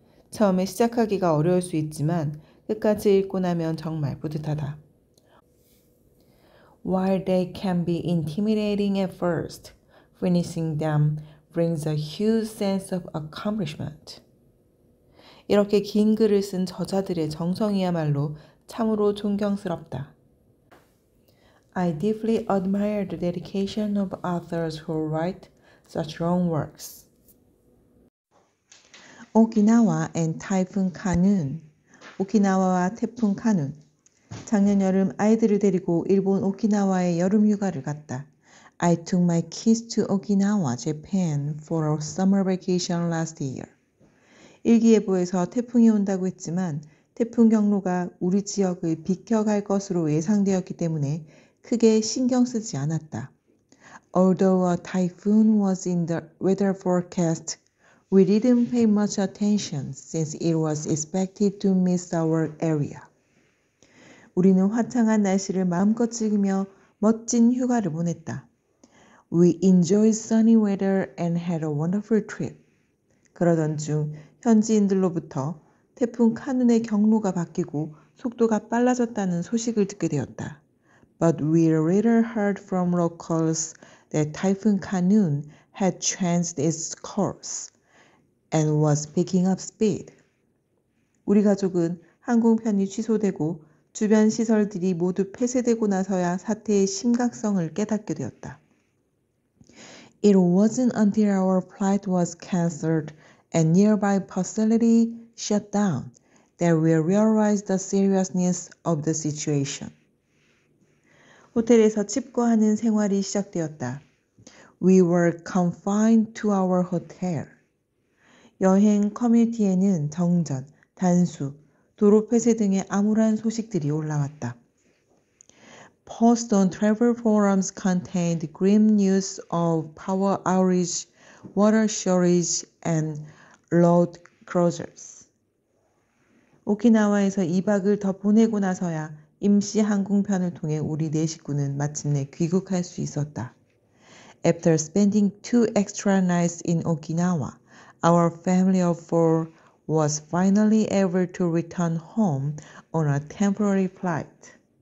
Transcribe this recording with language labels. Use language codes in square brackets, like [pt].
[ko] 처음에 시작하기가 어려울 수 있지만 끝까지 읽고 나면 정말 뿌듯하다. [en] While they can be intimidating at first, finishing them brings a huge sense of accomplishment. [ko] 이렇게 긴 글을 쓴 저자들의 정성이야말로 참으로 존경스럽다. [en] I deeply admire the dedication of authors who write such long works. [ko] 오키나와 [en] and [ko] 타이푼 카눈. 오키나와와 태풍 카눈. 작년 여름 아이들을 데리고 일본 오키나와에 여름 휴가를 갔다. [en] I took my kids to Okinawa, Japan for a summer vacation last year. [ko] 일기예보에서 태풍이 온다고 했지만 태풍 경로가 우리 지역을 비켜갈 것으로 예상되었기 때문에 크게 신경 쓰지 않았다. [en] Although a typhoon was in the weather forecast, we didn't pay much attention since it was expected to miss our area. [ko] 우리는 화창한 날씨를 마음껏 즐기며 멋진 휴가를 보냈다. [en] We enjoyed sunny weather and had a wonderful trip. [ko] 그러던 중 현지인들로부터 태풍 카눈의 경로가 바뀌고 속도가 빨라졌다는 소식을 듣게 되었다. [en] But we later heard from locals that Typhoon Khanun had changed its course and was picking up speed. [ko] 우리 가족은 항공편이 취소되고 주변 시설들이 모두 폐쇄되고 나서야 사태의 심각성을 깨닫게 되었다. [en] It wasn't until our flight was cancelled and nearby facility shut down that we realized the seriousness of the situation. [ko] 호텔에서 칩거하는 생활이 시작되었다. [en] We were confined to our hotel. [ko] 여행 커뮤니티에는 정전, 단수, 도로 폐쇄 등의 암울한 소식들이 올라왔다. [en] Posts on travel forums contained grim news of power outage, water shortage, and road closures. [ko] 오키나와에서 2박을 더 보내고 나서야 임시 항공편을 통해 우리 네 식구는 마침내 귀국할 수 있었다. [en] After spending 2 extra nights in Okinawa, our family of 4 was finally able to return home on a temporary flight.